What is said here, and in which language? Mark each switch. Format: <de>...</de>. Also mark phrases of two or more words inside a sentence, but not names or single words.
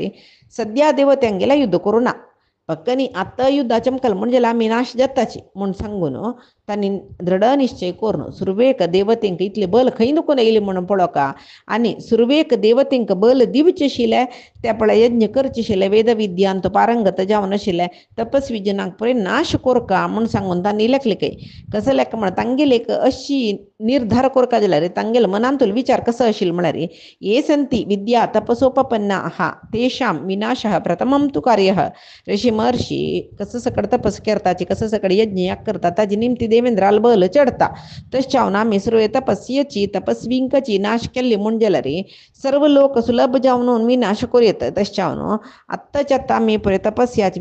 <kok>सद्या देव तेंगेला युद्ध करूं ना पक्कनी आतां युद्धाचें मुखाल म्हणजे आमी नाश जाताची म्हूण सांगून तांणी दृढ निश्चय करून सुरवेक देवतेंक इतले बल खंय दुखून येयले म्हणून पळोवका आनी सुरवेक देवतेंक बल दिवचे आशिल्ले त्या पळय यज्ञ करचे आशिल्ले वेदविद्यांत पारंगत जावन आशिल्ले तपस्वी जनांक पळय नाश कोरका म्हूण सांगून तांणी लेखले काय कसं लेख म्हण तांगेले एक अशी निर्धार कोरका जाल्यार तांगेल मनांतूल विचार कसो आशिल्लो म्हळ्यार</kok> <sa>ये सन्ति विद्या तपसोपपन्नाः तेषां विनाशः प्रथमं तु कार्यः</sa> <kok>ऋषी महर्षी कसं सकड तपस करताची कसं सकड यज्ञ याग करता ताजी निमती देवेंद्राल बल चढता तश्यावन आमी सर्व तपस्येची तपस्विंकची नाश केल्ली म्हूण जाल्यार सर्व लोक सुलभ जावन विनाश करूं येता तश्यावन आत्ताच्या आतां आमी पळय तपस्याची</kok>